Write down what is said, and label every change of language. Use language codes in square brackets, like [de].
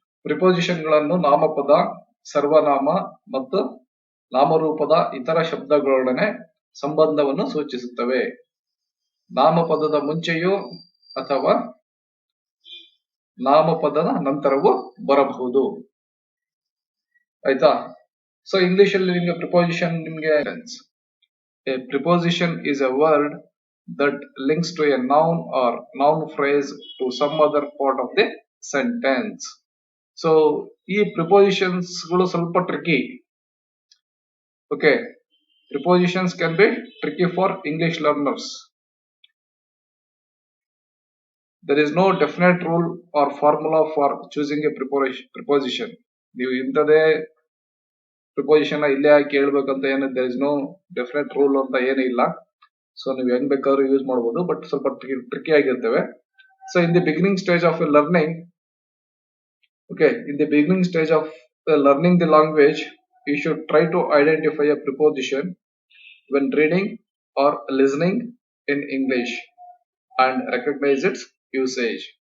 [kn] Preposition ಗಳನ್ನು ನಾಮಪದ, ಸರ್ವನಾಮ ಮತ್ತು ನಾಮರೂಪದ ಇತರ ಶಬ್ದಗಳೊಡನೆ ಸಂಬಂಧವನ್ನು ಸೂಚಿಸುತ್ತವೆ. ನಾಮಪದದ ಮುಂಚೆಯೂ ಅಥವಾ ನಾಮಪದದ ನಂತರವೂ ಬರಬಹುದು. ಆಯ್ತಾ. [en] so [kn] ಇಂಗ್ಲಿಷ್ ಅಲ್ಲಿ ನಿಮ್ಗೆ ಪ್ರಿಪೋಸಿಷನ್ ನಿಮ್ಗೆ [en] A preposition is a word that links to a noun or noun phrase to some other part of the sentence. [kn] So ಈ prepositions ಗಳು ಸ್ವಲ್ಪ tricky. [en] Okay, prepositions can be tricky for English learners. There is no definite rule or formula for choosing a preposition. [kn] ನೀವು ಇಂಥದೇ preposition ಇಲ್ಲೇ ಕೇಳ್ಬೇಕಂತ ಏನು, [en] there is no definite rule [kn] ಅಂತ ಏನೂ ಇಲ್ಲ. ಸೊ ನೀವು ಹೆಂಗ್ ಬೇಕಾದ್ರೂ ಯೂಸ್ ಮಾಡಬಹುದು, ಬಟ್ ಸ್ವಲ್ಪ ಟ್ರಿಕಿ ಆಗಿರ್ತವೆ. [en] So in the beginning stage of learning, okay, in the beginning stage of learning the language, you should try to identify a preposition when reading or listening in English and recognize its usage.